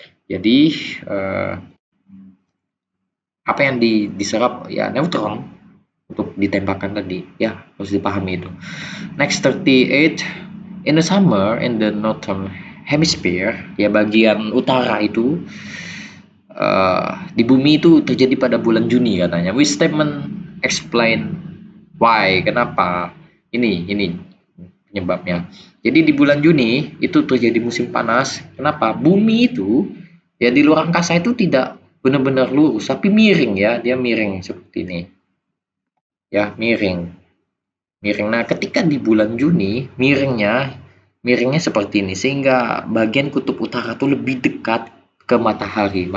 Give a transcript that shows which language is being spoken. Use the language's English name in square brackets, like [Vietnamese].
[Indonesian] Jadi apa yang diserap ya neutron untuk ditembakkan tadi ya, harus dipahami itu. Next 38. [English] In the summer in the northern hemisphere [Indonesian] ya, bagian utara itu di bumi itu terjadi pada bulan Juni katanya. [English] Which statement explain why? [Indonesian] Kenapa? Ini penyebabnya. Jadi di bulan Juni itu terjadi musim panas. Kenapa? Bumi itu ya di luar angkasa itu tidak benar-benar lurus, tapi miring ya, dia miring seperti ini. Ya, miring. Nah, ketika di bulan Juni, miringnya seperti ini, sehingga bagian kutub utara itu lebih dekat ke matahari.